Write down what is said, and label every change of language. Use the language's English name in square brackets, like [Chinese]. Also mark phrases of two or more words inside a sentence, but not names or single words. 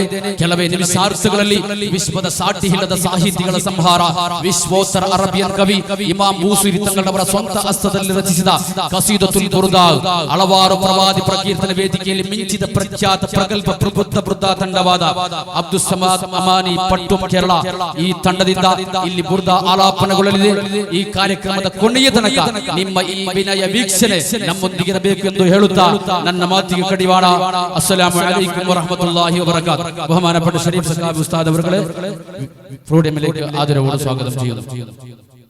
[Kannada] ಕೆಲವೇ ನಿಮಿಷಾರ್ಥಗಳಲ್ಲಿ ವಿಶ್ವದ ಸಾಟಿ ಇಲ್ಲದ ಸಾಹಿತಿಗಳ ಸಂಹಾರ, ವಿಶ್ವೋತ್ತರ ಅರಬಿಯನ್ ಕವಿ ಇಮಾಮ್ ಬೂಸೀರಿ ತಂಗಳವರ ಸ್ವಂತ ಹಸ್ತದಲ್ಲಿ ರಚಿಸಿದ ಕಸೀದತುಲ್ ಬುರ್ದಾ ಹಲವಾರು ಪ್ರವಾದಿ ಪ್ರಕೀರ್ತನ ವೇದಿಕೆಯಲ್ಲಿ ಮಿಂಚಿದ ಪ್ರಖ್ಯಾತ ಪ್ರಗಲ್ಭ ಪ್ರಬುದ್ಧ ಬುರ್ದ ತಂಡವಾದ ಅಬ್ದುಲ್ ಸಮಾದ್ ಅಮಾನಿ ಪಟ್ಟುಂ ಕೇರಳ ಈ ತಂಡದಿಂದ ಇಲ್ಲಿ ಬುರ್ದ ಆಲಾಪನಗೊಳ್ಳಲಿದೆ. ಈ ಕಾರ್ಯಕ್ರಮದ ಕೊನೆಯ ತನಕ ನಿಮ್ಮ ಈ ವಿನಯ ವೀಕ್ಷಣೆ ನಮ್ಮೊಂದಿಗಿರಬೇಕು ಎಂದು ಹೇಳುತ್ತಾ ನನ್ನ ಮಾತಿಗೆ ಕಡಿವಾಣ. [Arabic] السلام عليكم ورحمة الله وبركاته. [Malayalam] ബഹുമാനപ്പെട്ട ഷരീഫ് സഖാഫി ഉസ്താദ് അവരുടെ പ്രോഗ്രാമിലേക്ക് ആദരവോടെ സ്വാഗതം ചെയ്യുന്നു.